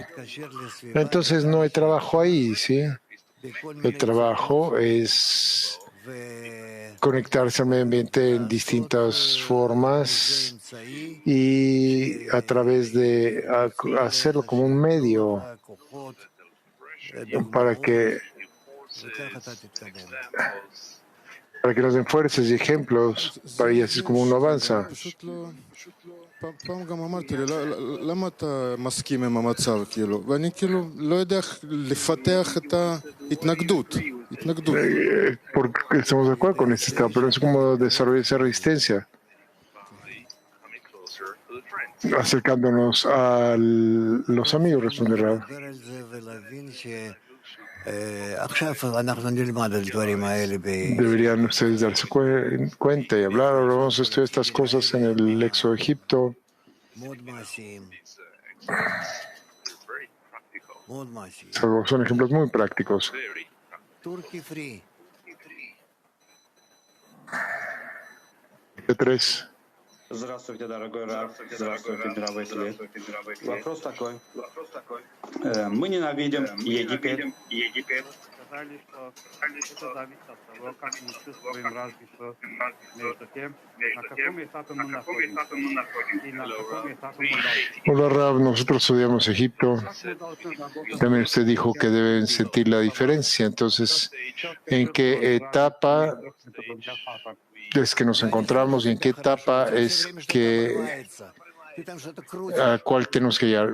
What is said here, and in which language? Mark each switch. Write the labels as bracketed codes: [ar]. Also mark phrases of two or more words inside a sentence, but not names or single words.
[es] Entonces no hay trabajo ahí, ¿sí? El trabajo es conectarse al medio ambiente en distintas formas y a través de hacerlo como un medio para que nos den fuerzas y ejemplos, y así es como uno avanza. [he] פעם גם אמרתי לי, למה אתה מסכים עם המצב, כאילו? ואני כאילו לא יודע איך לפתח את ההתנגדות. [es] Porque estamos de acuerdo con este estado, pero es como desarrollar esa resistencia, acercándonos a los amigos, responde Rab. Deberían ustedes darse cuenta y hablar. Ahora vamos a estudiar estas cosas en el Éxodo de Egipto. Son ejemplos muy prácticos. Tres. [ru] Здравствуйте, дорогой Рав. Здравствуйте, дорогой Свет. Вопрос такой. Мы ненавидим Египет. Сказали, что это зависит от того, как мы чувствуем разницу между тем, на каком этапе мы находимся и на каком этапе мы должны. [es] Hola Rab, nosotros odiamos Egipto. También usted dijo que deben sentir la diferencia. Entonces, ¿en qué etapa es que nos encontramos y en qué etapa es que a cuál tenemos que llegar.